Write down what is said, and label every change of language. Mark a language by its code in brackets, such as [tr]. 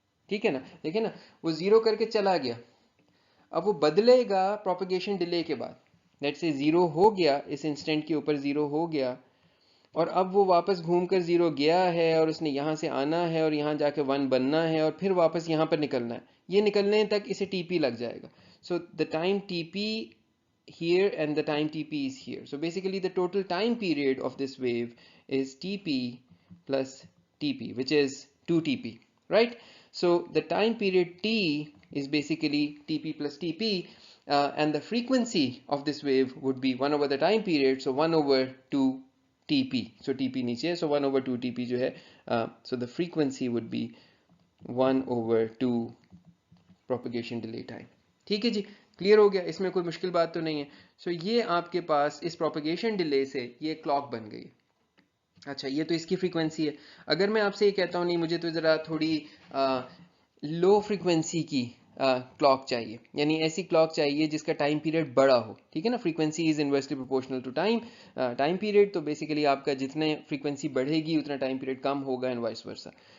[hi] ठीक है ना, देखिए ना, वो 0 करके चला गया, अब वो बदलेगा प्रोपेगेशन डिले के बाद। लेट्स से 0 हो गया, इस इंस्टेंट के ऊपर 0 हो गया, और अब वो वापस घूमकर 0 गया है और उसने यहाँ से आना है और यहाँ जाके 1 बनना है और फिर वापस यहाँ पर निकलना है। ये निकलने तक इसे टीपी लग जाएगा। [en] So the time TP here and the time TP is here. So basically the total time period of this wave is TP plus TP, which is 2TP, right? So the time period T is basically TP plus TP, and the frequency of this wave would be 1 over the time period, so 1 over 2 TP. So TP [hi] नीचे है, [en] so 1 over 2 TP [hi] जो है, [en] so the frequency would be 1 over 2 propagation delay time. [hi] ठीक है जी, clear हो गया, इसमें कोई मुश्किल बात तो नहीं है. सो ये आपके पास इस प्रोपगेशन डिले से ये क्लॉक बन गई. अच्छा, ये तो इसकी फ्रीक्वेंसी है. अगर मैं आपसे ये कहता हूँ नहीं मुझे तो ज़रा थोड़ी लो फ्रीक्वेंसी की क्लॉक चाहिए, यानी ऐसी क्लॉक चाहिए जिसका टाइम पीरियड बड़ा हो, ठीक है ना, [en] frequency is inversely proportional to time period, [hi] तो बेसिकली आपका जितने फ्रीक्वेंसी बढ़ेगी उतना टाइम पीरियड कम होगा [en] And vice versa.